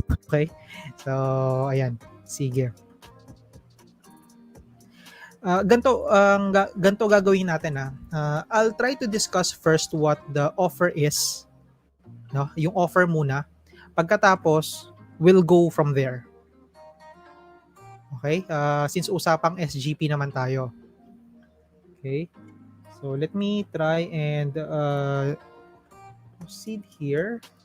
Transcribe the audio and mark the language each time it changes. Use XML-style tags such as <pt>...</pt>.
<tl>Okay, so ayan, sige. Ganto gagawin natin.</tl> <en>I'll try to discuss first what the offer is, no,</en> <tl>yung offer muna. Pagkatapos,</tl> <en>we'll go from there. Okay?</en> <tl>Since usapang SGP naman tayo. Okay?</tl> <en>So, let me try and proceed here.</en>